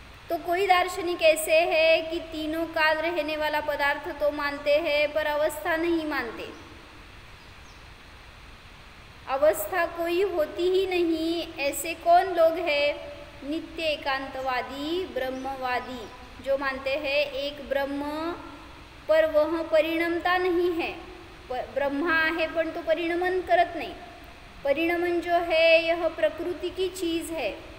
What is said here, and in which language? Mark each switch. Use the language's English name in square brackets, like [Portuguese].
[Hindi] तो कोई दार्शनिक ऐसे है कि तीनों काल रहने वाला पदार्थ तो मानते हैं पर अवस्था नहीं मानते. अवस्था कोई होती ही नहीं. ऐसे कौन लोग हैं? नित्य एकांतवादी ब्रह्मवादी, जो मानते हैं एक ब्रह्म पर वह परिणमता नहीं है. [Marathi] ब्रह्मा आहे पण तो परिणमन करत नाही. [Hindi] परिणमन जो है यह प्रकृति की चीज़ है.